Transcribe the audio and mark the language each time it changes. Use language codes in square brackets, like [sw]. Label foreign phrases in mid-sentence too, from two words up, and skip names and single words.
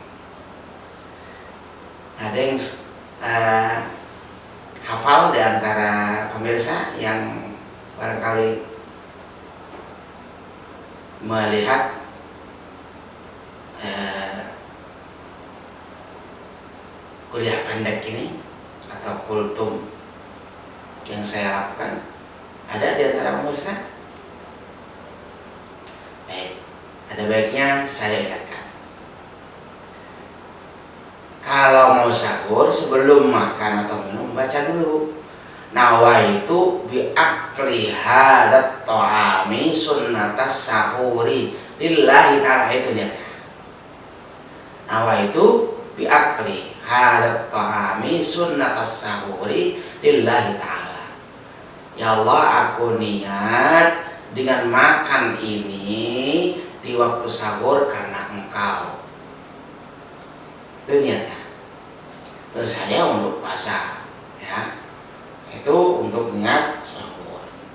[id] Ada yang hafal di antara pemirsa yang barangkali melihat kuliah pendek ini atau kultum yang saya lakukan? Ada di antara pemirsa? Baik, ada baiknya saya ingatkan. Kalau mau sahur sebelum makan atau minum baca dulu [ar] نويت بأكل هذا الطعام سنة السحور لله تعالى. [id] Itu dia. [ar] نويت بأكل هذا الطعام سنة السحور لله تعالى. [id] Ya Allah, aku niat dengan makan ini di waktu sahur karena Engkau. Itu niatnya. Terus saya untuk puasa, ya. Itu untuk niat sahur.